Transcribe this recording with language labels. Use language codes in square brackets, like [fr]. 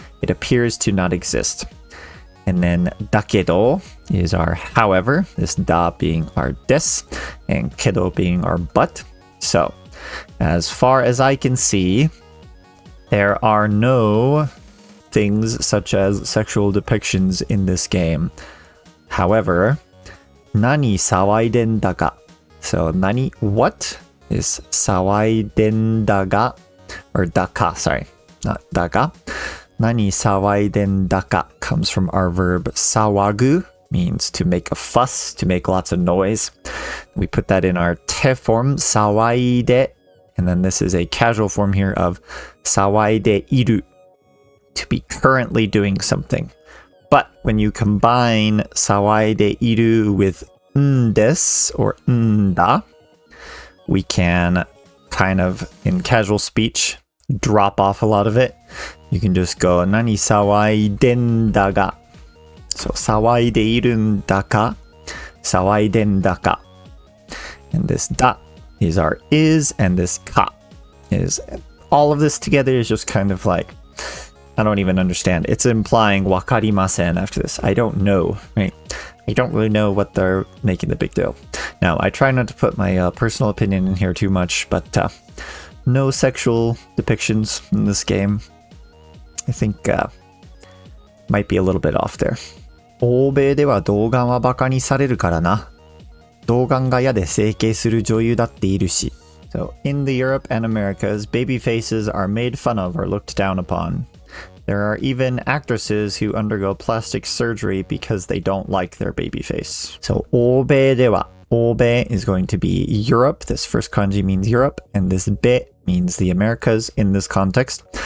[en] It appears to not exist. And then だけど is our however, this da being our des, and けど being our but. So, as far as I can see, there are no things such as sexual depictions in this game. However, [ja] 何騒いでんだか. [en] So 何 what is 騒いでんだが or だか sorry, not だが. [ja] 何騒いでんだか [en] comes from our verb 騒ぐ, means to make a fuss, to make lots of noise. We put that in our te form, 騒いで, and then this is a casual form here of 騒いでいる, to be currently doing something. But when you combine 騒いでいる with んです or んだ, we can kind of, in casual speech, drop off a lot of it. You can just go [ja] 何騒いでんだが. [en] So [ja] 騒いでいるんだか騒いでんだか. [en] And this da is our is, and this ka is, all of this together is just kind of like, I don't even understand. It's implying [ja] わかりません [en] after this. I don't know, right? I don't really know what they're making the big deal. Now, I try not to put my personal opinion in here too much, but no sexual depictions in this game. I think might be a little bit off there. [ja] 欧米では童顔はバカにされるからな。童顔が嫌で整形する女優だっているし。 [en] So, in the Europe and Americas, baby faces are made fun of or looked down upon. There are even actresses who undergo plastic surgery because they don't like their baby face. So, [ja] 欧米では [en] Obe is going to be Europe. This first kanji means Europe, and this be means the Americas in this context.